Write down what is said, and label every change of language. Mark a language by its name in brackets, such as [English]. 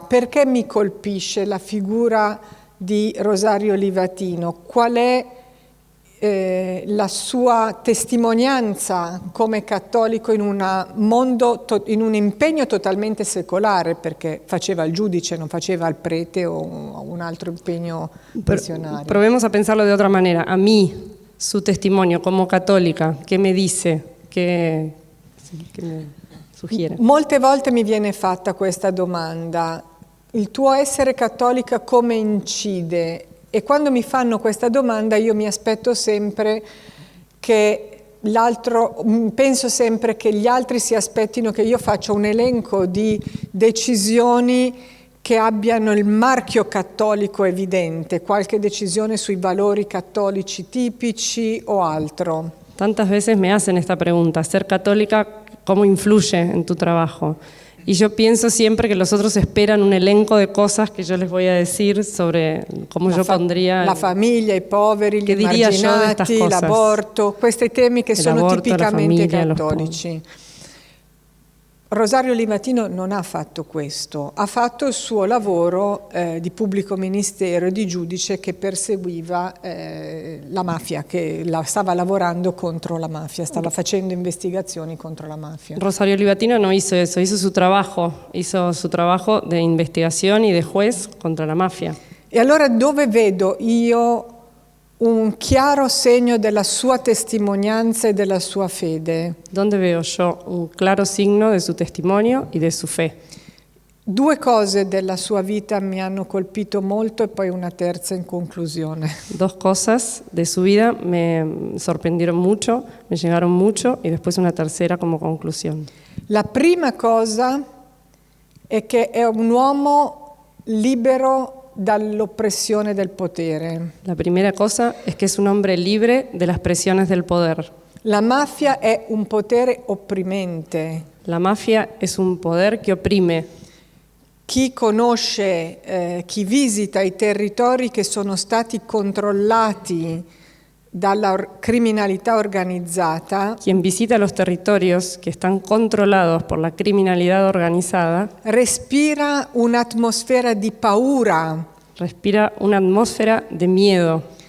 [Italian] Perché mi colpisce la figura di Rosario Livatino? Qual è la sua testimonianza come cattolico in in un impegno totalmente secolare, perché faceva il giudice, non faceva il prete o un altro impegno missionario. [Spanish] Probemos a pensarlo de otra manera. A mí, su testimonio como católica, ¿qué me dice? ¿Qué me sugiere? [Italian] Molte volte mi viene fatta questa domanda: il tuo essere cattolica come incide? E quando mi fanno questa domanda io mi aspetto sempre che penso sempre che gli altri si aspettino che io faccia un elenco di decisioni che abbiano il marchio cattolico evidente, qualche decisione sui valori cattolici tipici o altro. [Spanish] Tantas veces me hacen esta pregunta: ser católica, ¿cómo influye en tu trabajo? Y yo pienso siempre que los otros esperan un elenco de cosas que yo les voy a decir sobre cómo yo pondría... [Italian] La famiglia, i poveri, gli [Spanish] diría yo de estas [Italian] emarginati, [Spanish] cosas? [Italian] l'aborto, questi temi che sono L'aborto, tipicamente la famiglia, los cattolici. Rosario Livatino non ha fatto questo, ha fatto il suo lavoro di pubblico ministero e di giudice che perseguiva la mafia, che stava lavorando contro la mafia, stava facendo investigazioni contro la mafia. [Spanish] Rosario Livatino no hizo eso, hizo su trabajo de investigación y de juez contra la mafia. [Italian] E allora dove vedo io un chiaro segno della sua testimonianza e della sua fede? [Spanish] ¿Dónde veo yo un claro signo de su testimonio y de su fe? [Italian] Due cose della sua vita mi hanno colpito molto e poi una terza in conclusione. [Spanish] Dos cosas de su vida me sorprendieron mucho, me llegaron mucho, y después una tercera como conclusión. [Italian] La prima cosa è che è un uomo libero dall'oppressione del potere. [Spanish] La primera cosa es que es un hombre libre de las presiones del poder. [Italian] La mafia è un potere opprimente. [Spanish] La mafia es un poder que oprime. [Italian] Chi conosce, chi visita i territori che sono stati controllati dalla criminalità organizzata, [Spanish] Quien visita los territorios que están controlados por la criminalidad organizada, [Italian] respira un'atmosfera di paura, [Spanish] respira una atmósfera de miedo,